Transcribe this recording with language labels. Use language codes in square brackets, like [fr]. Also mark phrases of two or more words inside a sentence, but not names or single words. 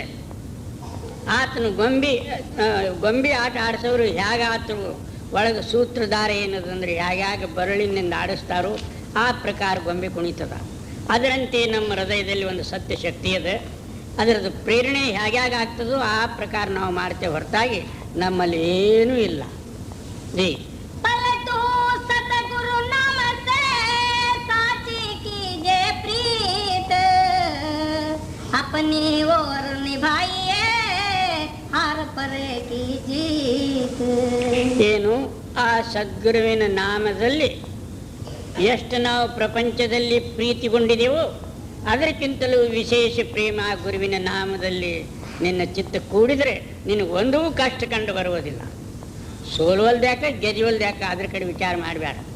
[kn] ಆತನು ಗೊಂಬೆ ಆಟ ಆಡಿಸೋರು ಹೇಗೆ ಆತರು ಒಳಗೆ ಸೂತ್ರಧಾರ ಏನದಂದ್ರೆ ಹೇಗೆ ಬರಳಿನಿಂದ ಆಡಿಸ್ತಾರೋ ಆ ಪ್ರಕಾರ ಗೊಂಬೆ ಕುಣಿತದ. ಅದರಂತೆ ನಮ್ಮ ಹೃದಯದಲ್ಲಿ ಒಂದು ಸತ್ಯ ಶಕ್ತಿ ಇದೆ. ಅದರದ್ದು ಪ್ರೇರಣೆ ಹೇಗೆ ಆಗ್ತದೋ ಆ ಪ್ರಕಾರ ನಾವು ಮಾಡ್ತೇವೆ ಹೊರತಾಗಿ ನಮ್ಮಲ್ಲಿ ಏನೂ ಇಲ್ಲ. ಜೀ [hi] पलटू सतगुरु नाम से साची कीजिए प्रीत, अपनी ओर निभाइए हार परे की जीत. [kn] ಏನು ಆ ಸದ್ಗುರುವಿನ ನಾಮದಲ್ಲಿ ಎಷ್ಟು ನಾವು ಪ್ರಪಂಚದಲ್ಲಿ ಪ್ರೀತಿಗೊಂಡಿದೆವೋ ಅದಕ್ಕಿಂತಲೂ ವಿಶೇಷ ಪ್ರೇಮ ಗುರುವಿನ ನಾಮದಲ್ಲಿ ನಿನ್ನ ಚಿತ್ತ ಕೂಡಿದರೆ ನಿನಗೆ ಒಂದೂ ಕಷ್ಟ ಕಂಡು ಬರುವುದಿಲ್ಲ. ಸೋಲುವಲ್ದ್ಯಾಕ ಗೆಜುವಲ್ದ್ಯಾಕ ಅದ್ರ ಕಡೆ ವಿಚಾರ ಮಾಡಬೇಡ.